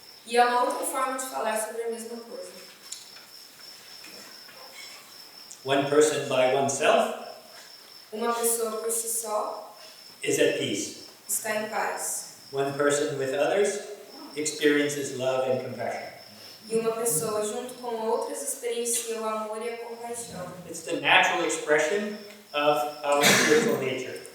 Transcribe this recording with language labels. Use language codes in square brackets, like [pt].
[pt] E é uma outra forma de falar sobre a mesma coisa. [en] One person by oneself [pt] Uma pessoa por si só [en] is at peace. [pt] está em paz. [en] One person with others experiences love and compassion. [pt] E uma pessoa junto com outras experiencia o amor e a compaixão. [en] It's the natural expression of our spiritual nature.